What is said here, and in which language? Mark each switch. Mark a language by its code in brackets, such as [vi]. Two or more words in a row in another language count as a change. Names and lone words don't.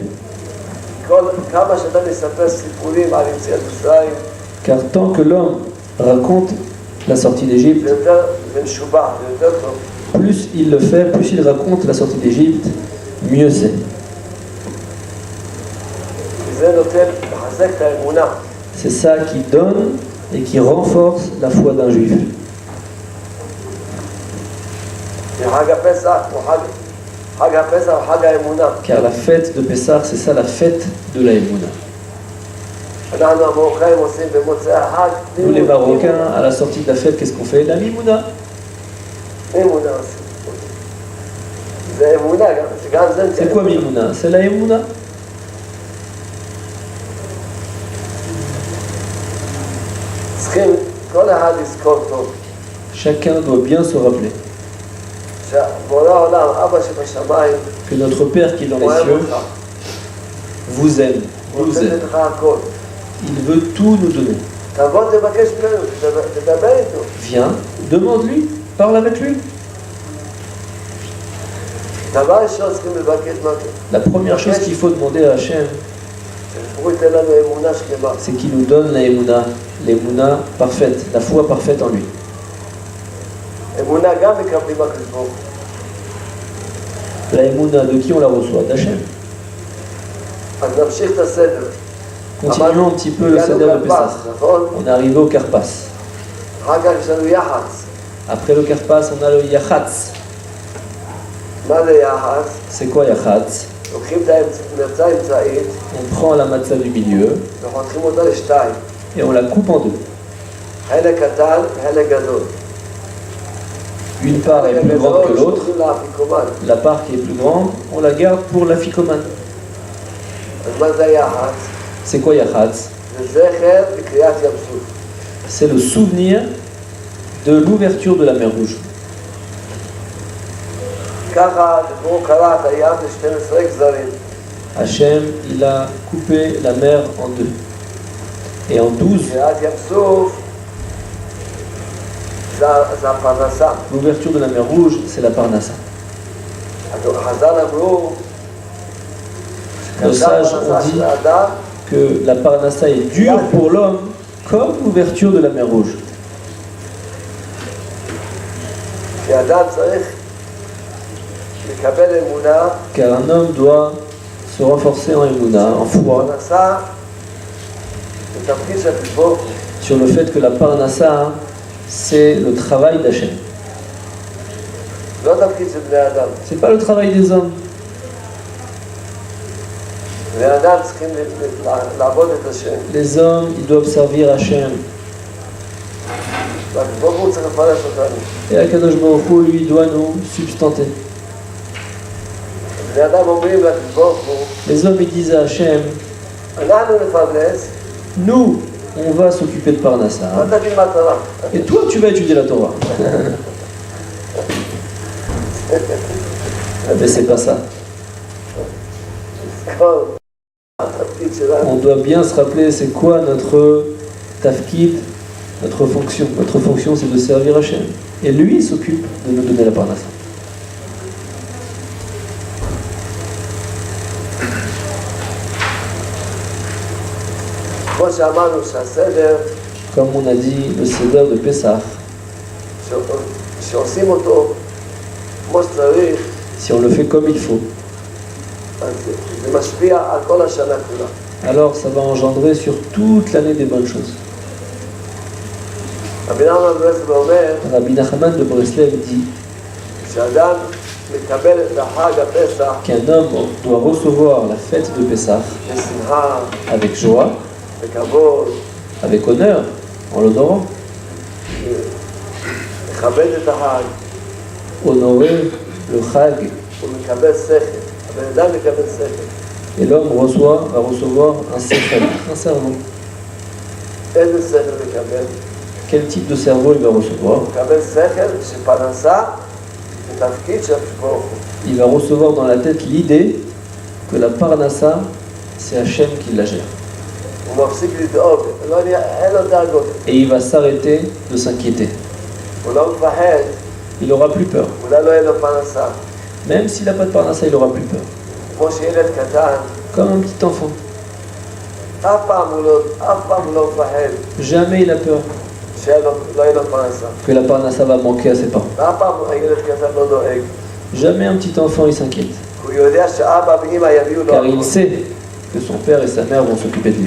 [he] כמה שאתה מספר סיפורים על יציאת מצרים, [fr] Car tant que l'homme raconte la sortie d'Égypte, [he] זה יותר, זה משובח, זה יותר טוב. [fr] plus il le fait, plus il raconte la sortie d'Égypte, mieux c'est. [he] כי זה נותן, מחזק את האמונה. [fr] C'est ça qui donne et qui renforce la foi d'un juif. [he] חג הפסח הוא חג הפסח הוא חג האמונה. [fr] Car la fête de Pessah, c'est ça la fête de la Emouna. [he] אנחנו המרוקאים עושים במוצאי החג. [fr] Nous les Marocains, à la sortie de la fête, qu'est-ce qu'on fait? La Mimouna. [he] אמונה עושים. זה אמונה גם זה. [fr] C'est quoi Mimouna? C'est la Emouna. [he] צריכים כל אחד לזכור טוב. [fr] Chacun doit bien se rappeler [he] שבורא העולם, אבא שבשמיים, [fr] que notre Père qui est dans les [he] אוהב [fr] cieux [he] אותך. [fr] vous aime, [he] הוא [fr] nous [he] רוצה [fr] aime. [he] לתת לך הכל. [fr] Il veut tout nous donner. [he] תבוא תבקש ממנו, תדבר איתו. [fr] Viens, demande-lui, parle avec lui. [he] דבר ראשון צריכים לבקש משהו. [fr] La première chose qu'il faut demander à Hachem, [he] הוא ייתן לנו אמונה שלמה. [fr] c'est qu'il nous donne la émouna parfaite, la foi parfaite en lui. [he] אמונה גם מקבלים מהקדוש ברוך הוא. [fr] La émouna, de qui on la reçoit? D'Hachem. [he] אז נמשיך את הסדר. [fr] Continuons un petit peu le Seder de Pessah. [he] נכון? [fr] On est arrivé au Karpas. [he] אחר כך יש לנו יח"צ. [fr] Après le Karpas, on a le Yachatz. [he] מה זה יח"צ? [fr] C'est quoi Yachatz? [he] לוקחים את המרצה האמצעית [fr] On prend la matzah du milieu [he] וחותכים אותה לשתיים. [fr] et on la coupe en deux. [he] חלק קטן וחלק גדול. [fr] Une part est plus grande que l'autre. [he] שולחים לאפיקומן. [fr] La part qui est plus grande, on la garde pour l'afikoman. [he] אז מה זה יח"צ? [fr] C'est quoi Yachatz? [he] זה זכר לקריאת ים סוף. [fr] C'est le souvenir de l'ouverture de la mer Rouge. [he] ככה הוא קרע את הים ל-12 גזרים. [fr] Hachem, il a coupé la mer en deux. Et en 12, [he] קריאת ים סוף זה הפרנסה. [fr] l'ouverture de la mer Rouge, c'est la Parnassa. [he] אז חז"ל אמרו [fr] Nos sages ont dit que la Parnassa est dure pour l'homme comme l'ouverture de la mer Rouge. [he] שאדם צריך לקבל אמונה, [fr] Car un homme doit se renforcer en émouna, en foi, [he] פרנסה זה תפקיד של הקדוש ברוך הוא. [fr] sur le fait que la Parnassa, c'est le travail d'Hachem. [he] לא תפקיד של בני אדם. [fr] C'est pas le travail des hommes. [he] בני אדם צריכים לעבוד את השם. [fr] Les hommes, ils doivent servir Hachem. [he] והקדוש ברוך הוא צריך לפרנס אותנו. Et הקדוש ברוך הוא, [fr] lui, doit nous substanter. [he] בני אדם אומרים לקדוש ברוך הוא, [fr] Les hommes, ils disent à Hachem, [he] אנחנו נפרנס, [fr] nous, on va s'occuper de Parnassa. [he] אתה תלמד תורה. [fr] Et toi, tu vas étudier la Torah. Mais c'est pas ça. [he] כל התפקיד שלנו. [fr] On doit bien se rappeler c'est quoi notre tafkid, notre fonction. Notre fonction, c'est de servir Hachem. Et lui, il s'occupe de nous donner la Parnassa. [he] כמו שאמרנו שהסדר [fr] Comme on a dit, le Seder de Pessah, [he] שעושים אותו כמו שצריך, [fr] si on le fait comme il faut, [he] אז זה משפיע על כל השנה כולה. [fr] alors ça va engendrer sur toute l'année des bonnes choses. [he] רבי נחמן מברסלב אומר, [fr] Rabbi Nachman de Breslev dit [he] כשאדם מקבל את החג הפסח [fr] qu'un homme doit recevoir la fête de Pessah [he] בשמחה, [fr] avec joie, [he] בכבוד, [fr] avec honneur, en l'honorant, [he] לכבד את החג, [fr] honorer le Chag, [he] הוא מקבל שכל. הבן אדם מקבל שכל. [fr] et l'homme va recevoir un sechel, un cerveau. [he] איזה שכל מקבל? [fr] Quel type de cerveau il va recevoir? [he] הוא מקבל שכל שפרנסה זה תפקיד של הקדוש ברוך הוא. [fr] Il va recevoir dans la tête l'idée que la Parnassa, c'est Hachem qui la gère. [he] הוא מפסיק לדאוג, אין לו דאגות. [fr] Et il va s'arrêter de s'inquiéter. [he] הוא לא מפחד, [fr] Il aura plus peur. [he] אולי לא יהיה לו פרנסה. [fr] Même s'il n'a pas de Parnassa, il aura plus peur. [he] כמו שילד קטן, [fr] Comme un petit enfant. [he] אף פעם הוא לא מפחד [fr] Jamais il a peur [he] שלא יהיה לו פרנסה. [fr] que la Parnassa va manquer à ses parents. [he] ואף פעם הילד קטן לא דואג. [fr] Jamais un petit enfant il s'inquiète. [he] הוא יודע שאבא ואמא יביאו לו. [fr] Car il sait que son père et sa mère vont s'occuper de lui.